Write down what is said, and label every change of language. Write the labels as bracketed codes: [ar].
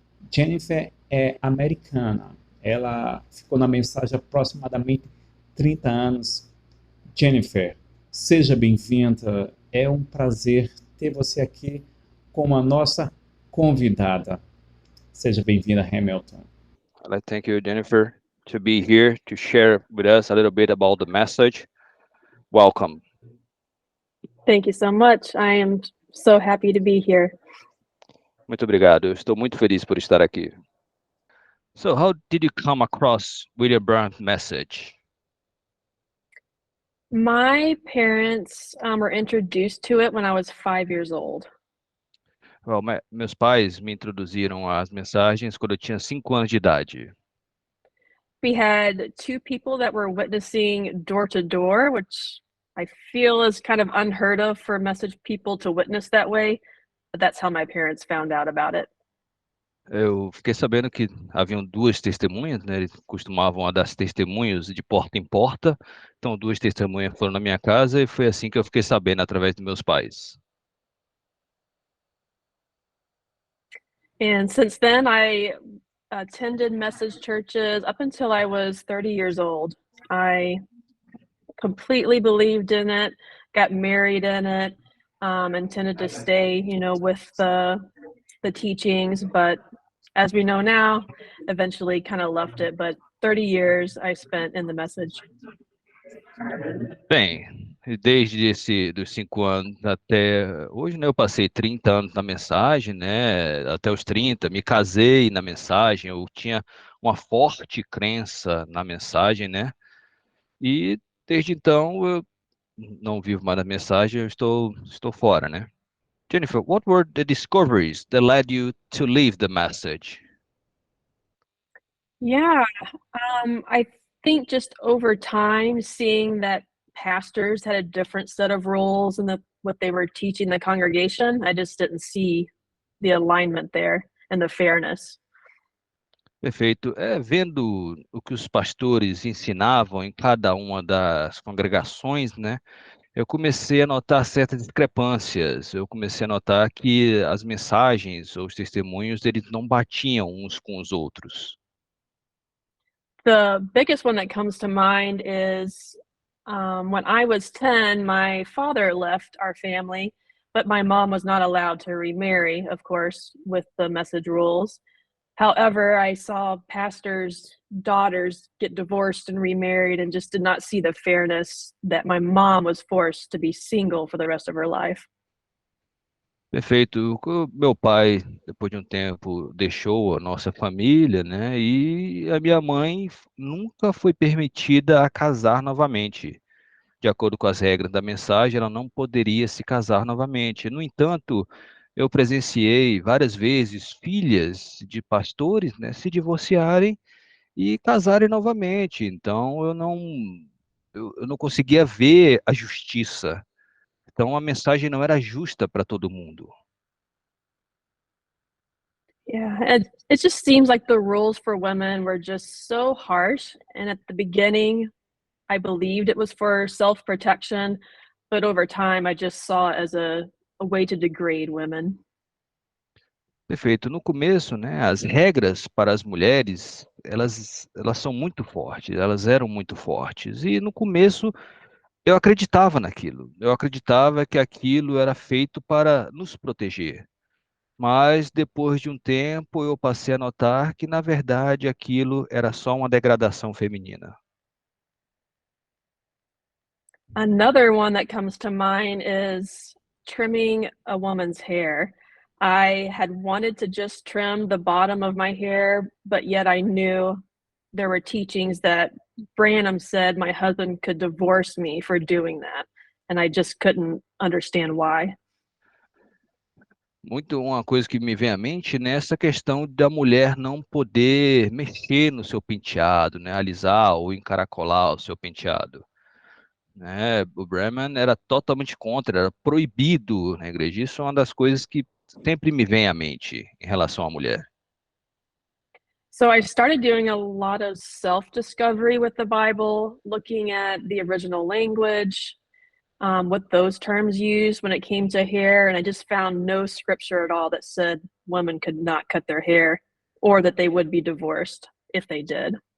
[pt] Jennifer é americana. Ela ficou na mensagem há aproximadamente 30 anos. Jennifer, seja bem-vinda. É um prazer ter você aqui como a nossa convidada. Seja bem-vinda, Hamilton. [en] I'd like to thank you, Jennifer, to be here to share with us a little bit about the message. Welcome. Thank you so much. I am so happy to be here. [pt] Muito obrigado. Eu estou muito feliz por estar aqui. [en] So, how did you come across William Branham's message? My parents were introduced to it when I was 5 years old. [pt] Well, meus pais me introduziram às mensagens quando eu tinha 5 anos de idade. [en] We had 2 people that were witnessing door to door, which I feel is kind of unheard of for message people to witness that way, but that's how my parents found out about it. [pt] Eu fiquei sabendo que haviam 2 testemunhas, né? Eles costumavam dar testemunhos de porta em porta. Então, 2 testemunhas foram na minha casa e foi assim que eu fiquei sabendo através dos meus pais. [en] And since then, I attended message churches up until I was 30 years old. I completely believed in it, got married in it, intended to stay, with the teachings, but as we know now, eventually kind of left it. But 30 years I spent in the message. [pt] Bem, desde dos 5 anos até hoje, né, eu passei 30 anos na mensagem, né, até os 30, me casei na mensagem, eu tinha uma forte crença na mensagem, né, e desde então eu não vivo mais na mensagem, eu estou fora, né. [en] Jennifer, what were the discoveries that led you to leave the message? Yeah, I think just over time, seeing that pastors had a different set of rules and what they were teaching the congregation, I just didn't see the alignment there and the fairness. [pt] Perfeito. Vendo o que os pastores ensinavam em cada uma das congregações, né, eu comecei a notar certas discrepâncias. Eu comecei a notar que as mensagens ou os testemunhos, eles não batiam uns com os outros. [en] The biggest one that comes to mind is when I was 10, my father left our family, but my mom was not allowed to remarry, of course, with the message rules. However, I saw pastors' daughters get divorced and remarried and just did not see the fairness that my mom was forced to be single for the rest of her life. [pt] Perfeito. Meu pai, depois de um tempo, deixou a nossa família, né? E a minha mãe nunca foi permitida a casar novamente. De acordo com as regras da mensagem, ela não poderia se casar novamente. No entanto, eu presenciei várias vezes filhas de pastores, né, se divorciarem e casarem novamente. Então, eu não conseguia ver a justiça. Então, a mensagem não era justa para todo mundo. [en] Yeah, it just seems like the rules for women were just so harsh. And at the beginning, I believed it was for self-protection, But over time, I just saw it as a way to degrade women. [pt] Perfeito. No começo, né, as regras para as mulheres, elas são muito fortes, elas eram muito fortes. E no começo eu acreditava naquilo. Eu acreditava que aquilo era feito para nos proteger. Mas depois de um tempo eu passei a notar que, na verdade, aquilo era só uma degradação feminina. [en] Another one that comes to mind is trimming a woman's hair. I had wanted to just trim the bottom of my hair, but yet I knew there were teachings that Branham said my husband could divorce me for doing that, and I just couldn't understand why. [pt] Muito uma coisa que me vem à mente, né, essa questão da mulher não poder mexer no seu penteado, né, alisar ou encaracolar o seu penteado, né? O Bremen era totalmente contra, era proibido na igreja. Isso é uma das coisas que sempre me vem à mente em relação à mulher. [en] So I started doing a lot of self-discovery with the Bible, looking at the original language, what those terms used when it came to hair, and I just found no scripture at all that said women could not cut their hair or that they would be divorced if they did.